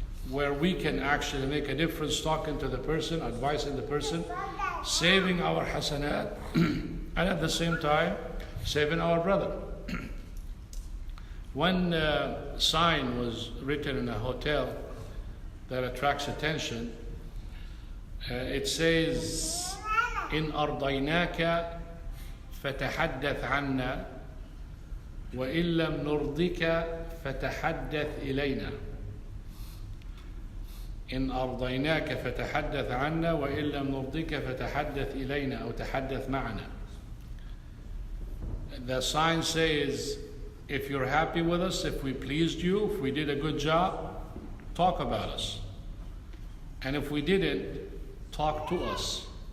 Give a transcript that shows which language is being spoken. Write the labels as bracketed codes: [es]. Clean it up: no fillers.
[en] Where we can actually make a difference talking to the person, advising the person, saving our hasanat, and at the same time, saving our brother. One sign was written in a hotel that attracts attention. It says, [ar] إن أرضيناك فتحدث عنا وإن لم نرضك فتحدث إلينا. إن أرضيناك فتحدث عنا وإن لم نرضك فتحدث إلينا أو تحدث معنا. [en] The sign says, if you're happy with us, if we pleased you, if we did a good job, talk about us. And if we didn't, talk to us.